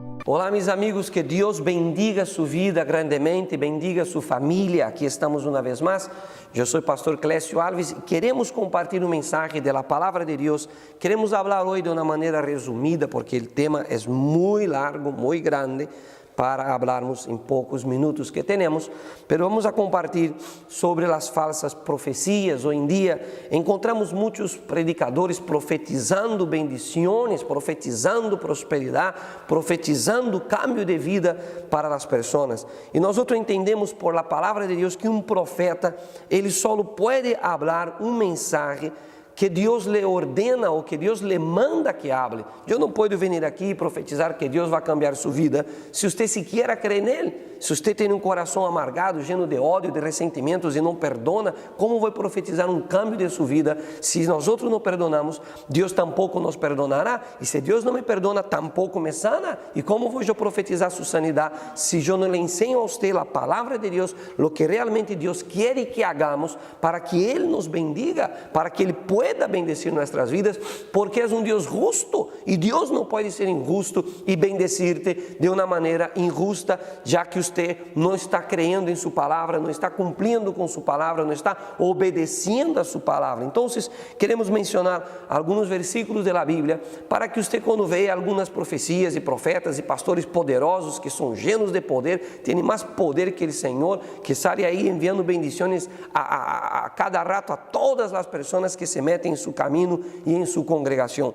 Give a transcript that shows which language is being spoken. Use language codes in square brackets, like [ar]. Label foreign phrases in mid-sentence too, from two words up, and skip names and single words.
[pt] Olá, [es] mis amigos, que Dios bendiga su vida grandemente, bendiga su familia. Aquí estamos una vez más. Yo soy Pastor Clécio Alves y queremos compartir un mensaje de la palabra de Dios. Queremos hablar hoy de una manera resumida porque el tema es muy largo, muy grande, [pt] para hablarmos em poucos minutos que temos, [es] pero vamos a [pt] compartilhar sobre as falsas profecias. Hoje em dia encontramos muitos predicadores profetizando bendições, profetizando prosperidade, profetizando cambio de vida para as pessoas. E nós entendemos [es] por la [pt] palavra de Deus que profeta, ele só pode falar mensagem que Deus lhe ordena ou que Deus lhe manda que hable. Eu não posso vir aqui e profetizar que Deus vai cambiar sua vida se você sequer crê nele. Se você tem coração amargado, lleno de ódio, de ressentimentos e não perdona, como vou profetizar cambio de sua vida? Se nós não perdonamos, Deus tampouco nos perdonará. E se Deus não me perdona, tampouco me sana. E como vou eu profetizar sua sanidade se eu não lhe ensino a você a palavra de Deus, o que realmente Deus quer que hagamos para que Ele nos bendiga, para que Ele [es] pueda bendecir [pt] nossas vidas, porque é Deus justo e Deus não pode ser injusto e bendecir-te de uma maneira injusta, já que você não está crendo em sua palavra, não está cumprindo com sua palavra, não está obedecendo a sua palavra. Então, queremos mencionar alguns versículos da Bíblia para que você, quando veja algumas profecias e profetas e pastores poderosos que são llenos de poder, têm mais poder que o Senhor, que sai aí enviando bendições a cada rato a todas as pessoas que se metem em seu caminho e em sua congregação.